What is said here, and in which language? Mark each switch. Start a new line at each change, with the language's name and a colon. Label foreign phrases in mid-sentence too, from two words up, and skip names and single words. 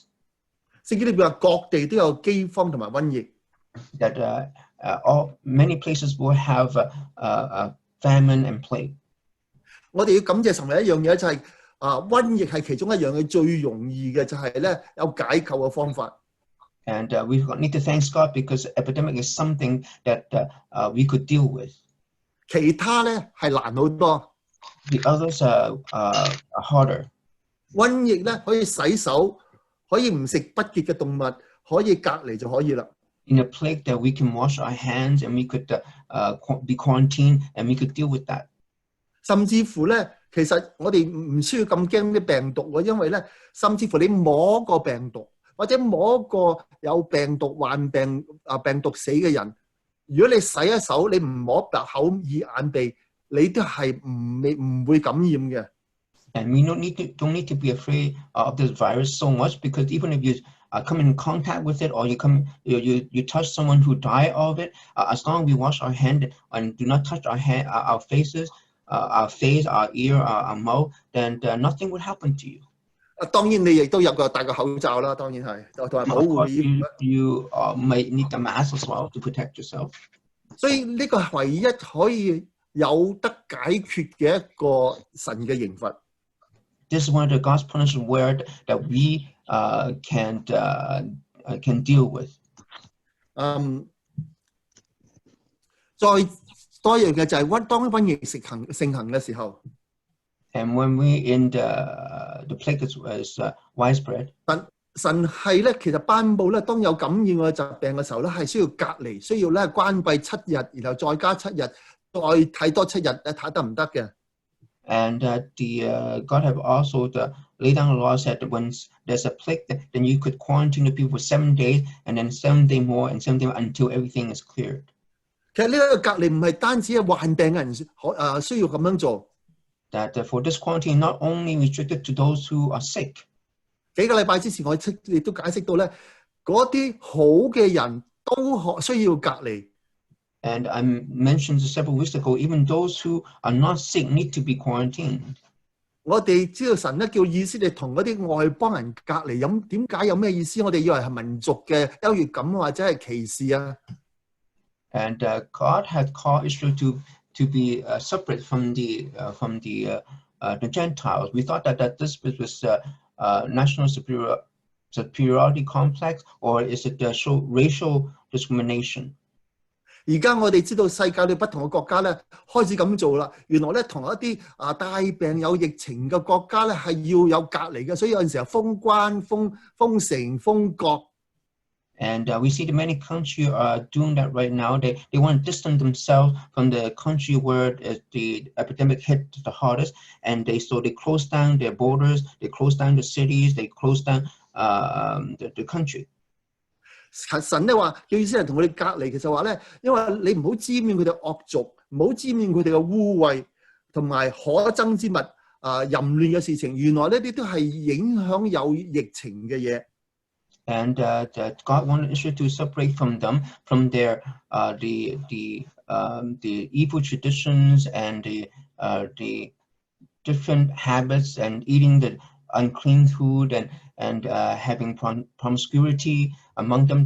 Cantonese: 聖經裏邊話各地都有饑荒同埋瘟疫。
English: That many places will have famine and plague.
Cantonese: 我哋要感謝神嘅一樣嘢就係瘟疫係其中一樣嘅最容易嘅，就係咧有解救嘅方法。
English: And we need to thank God because epidemic is something that we could deal with.
Cantonese: 其他咧係難好多。
English: The others are harder.
Cantonese: 瘟疫咧可以洗手，可以唔食不潔嘅動物，可以隔離就可以啦。
English: In a plague that we can wash our hands and we could be quarantined and we could deal with that.
Cantonese: 甚至乎咧，其實我哋唔需要咁驚啲病毒喎，因為咧，甚至乎你摸個病毒。或者摸個有病毒患病病毒死嘅人，如果你洗一手，你唔摸口耳眼鼻， 你都係唔會感染嘅。
English: And we don't need to be afraid of this virus so much, because even if you come in contact with it, or you touch someone who died of it, as long as we wash our hand and do not touch our faces, our face, our ear, our mouth, then nothing would happen to you.
Cantonese: 當然你亦都有個戴個口罩啦，當然係同埋保護衣服。
English: You may need a mask as well to protect yourself.
Cantonese: 所以呢個係唯一可以有得解決嘅一個神嘅刑罰。
English: This is one of the God's punishment where that we can deal with.
Cantonese: 再多一樣嘅就係當瘟疫盛行嘅時候。
English: And when we in the plague is widespread.
Cantonese: 神係咧，其實頒布咧，當有感染嘅疾病嘅時候咧，係需要隔離，需要咧關閉7日，然後再加7日，再睇多7日，睇得唔得嘅。
English: And God have also laid down a law said that when there's a plague, then you could quarantine the people for 7 days, and then 7 days more, and 7 days until everything is cleared.
Cantonese: 其實呢個隔離唔係單止係患病嘅人需要咁樣做。
English: That for this quarantine not only restricted to those who are sick.
Cantonese: 幾個禮拜之前我亦都解釋到咧，嗰啲好嘅人都需要隔離。
English: And I mentioned several weeks ago, even those who are not sick need to be quarantined.
Cantonese: 我哋知道神咧叫以色列同嗰啲外邦人隔離，點解有咩意思？我哋以為係民族嘅優越感或者係歧視啊。
English: And God had called Israel to be separate from the Gentiles. We thought that this was national superiority complex, or is it racial discrimination?
Cantonese: 而家我哋知道世界嘅不同嘅國家咧開始咁做啦。原來咧同一啲帶病有疫情嘅國家咧係要有隔離嘅，所以有陣時候封關、封城、封國。
English: And we see that many countries are doing that right now. They want to distance themselves from the country where the epidemic hit the hardest, and they close down their borders, they close down the cities, they close down the country.
Cantonese: 神咧話叫以色列人同佢哋隔離，其實話咧，因為你唔好沾染佢哋惡俗，唔好沾染佢哋嘅污穢同埋可憎之物淫亂嘅事情。原來呢啲都係影響有疫情嘅嘢。
English: And that God wanted Israel to separate from them, from their the evil traditions and the different habits, and eating the unclean food, and having promiscuity among them.